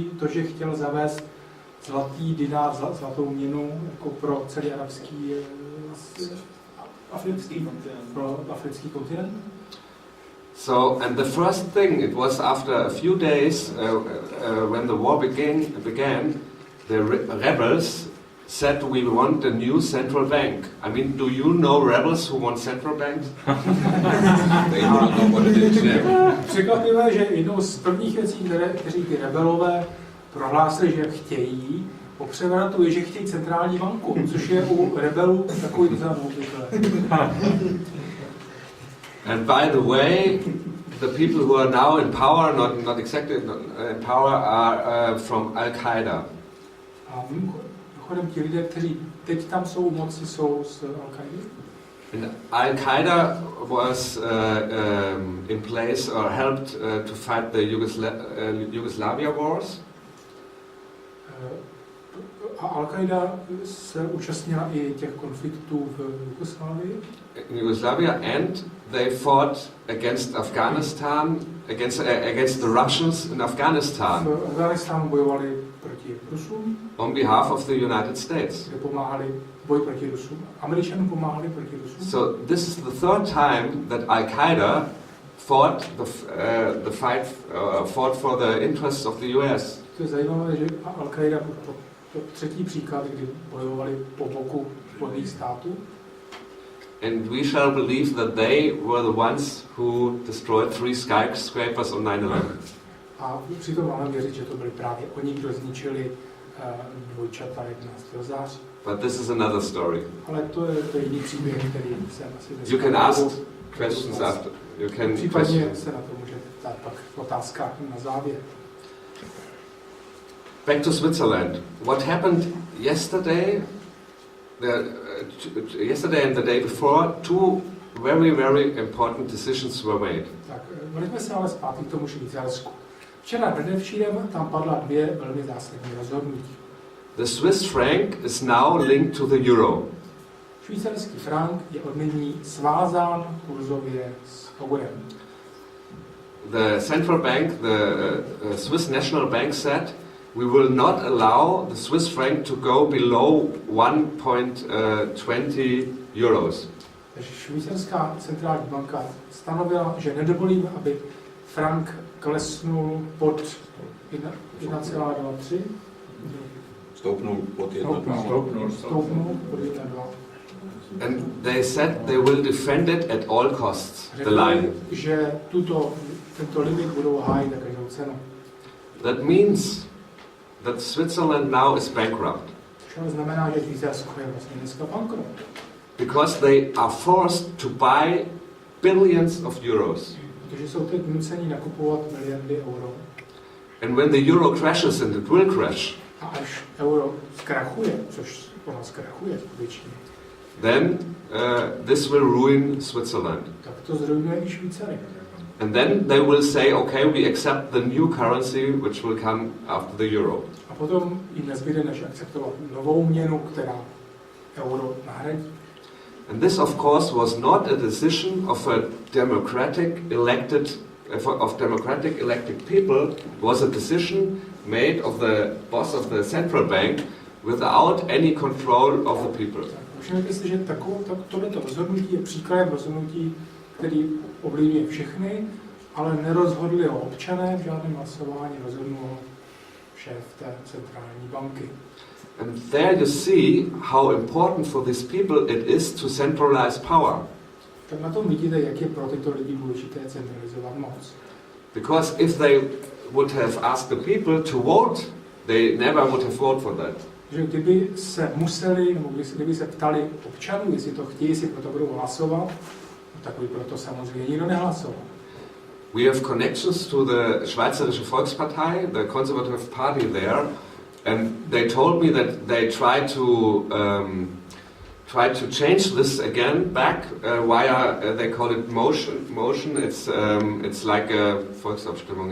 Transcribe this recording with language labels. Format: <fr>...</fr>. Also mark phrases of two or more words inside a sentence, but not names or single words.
<cs>to, že chtěl zavést zlatý dinar, zlatou měnu jako pro celý arabský africký kontinent.</cs> <en>So, and the first thing, it was after a few days when the war began, the rebels said we want a new central bank. I mean, do you know rebels who want central banks? They don't know what it is.</en> <cs>Překvapivé, že jednou z prvních věcí, kteří ty rebelové prohlásili, že chtějí, po převratu je, že chtějí centrální banku, což je u rebelů takový docela neobvyklé.</cs> <en>And by the way, the people who are now in power, not exactly in power, are from Al-Qaeda.</en> <cs>A mimochodem ti lidé, kteří teď tam jsou u moci, jsou z Al-Qaedy?</cs> <en>Al-Qaeda was in place or helped to fight the Yugoslavia wars.</en> <cs>A Al-Qaeda se účastnila i těch konfliktů v Jugoslávii.</cs> <en>In Yugoslavia, and they fought against Afghanistan, against the Russians in Afghanistan.</en> <cs>V Afghánistánu bojovali proti Rusům.</cs> <en>On behalf of the United States.</en> <cs>Pomáhali boj proti Rusům. Američanům pomáhali proti Rusům.</cs> <en>So this is the third time that Al-Qaeda fought fought for the interests of the US.</en> <cs>To je zajímavé, že Al-Qaeda to třetí příklad, kdy bojovali po boku Spojených států.</cs> <en>And we shall believe that they were the ones who destroyed 3 skyscrapers on 9/11.</en> <cs>A přitom máme věřit, že to byli právě oni, kdo zničili dvojčata 11. září.</cs> <en>But this is another story.</en> <cs>Ale to je jiný příběh, který jsem asi</cs> <en>You can ask questions after. You can</en> <cs>případně se na to může ptát pak v otázkách na závěr.</cs> <en>Back to Switzerland. What happened yesterday? Yesterday and the day before, 2 very, very important decisions were made.</en> <cs>Tak, vrátíme se ale zpátky k tomu Švýcarsku. Včera předevčírem tam padla 2 velmi zásadní rozhodnutí.</cs> <en>The Swiss franc is now linked to the euro.</en> <cs>Švýcarský frank je od nyní svázán kurzově s eurem.</cs> <en>The central bank, the Swiss National Bank said, we will not allow the Swiss franc to go below 1.20 euros.</en> <cs>Takže švýcarská centrální banka stanovila, že nedovolíme, aby frank klesnul pod 1,23. Stoupnul pod 1,2. Stoupnul pod 1,2.</cs> <en>And they said they will defend it at all costs, the line.</en> <cs>Že tento limit budou hájit na každou cenu.</cs> <en>That means that Switzerland now is bankrupt.</en> <cs>To znamená, že Švýcarsko je vlastně dneska bankrot.</cs> <en>Because they are forced to buy billions of euros.</en> <cs>Protože jsou teď nuceni nakupovat miliardy euro.</cs> <en>And when the euro crashes, and it will crash,</en> <cs>a až euro zkrachuje, což ono zkrachuje skutečně,</cs> <en>then this will ruin Switzerland.</en> <cs>Tak to zruinuje i Švýcary.</cs> <en>And then they will say, okay, we accept the new currency which will come after the euro.</en> <cs>A potom jim nezbyde než akceptovat novou měnu, která euro nahradí.</cs> <en>And this, of course, was not a decision of a democratic elected people. It was a decision made of the boss of the central bank without any control of the people.</en> <cs>Všimněte si, že tohleto rozhodnutí je příkladem rozhodnutí, který ovlivňuje všechny, ale nerozhodli ho občané v žádném hlasování, rozhodnul ho šéf té centrální banky.</cs> <en>And there you see how important for these people it is to centralize power.</en> <cs>Tak na tom vidíte, jak je pro tyto lidi důležité centralizovat moc.</cs> <en>Because if they would have asked the people to vote, they never would have voted for that.</en> <cs>Že kdyby se museli, nebo kdyby se ptali občanů, jestli to chtějí, jestli pro to budou hlasovat, tak by proto samozřejmě nikdo nehlasoval.</cs> <en>We have connections to the Schweizerische Volkspartei, the conservative party there, and they told me that they try to change this again back via they call it motion. It's like a Volksabstimmung.</en>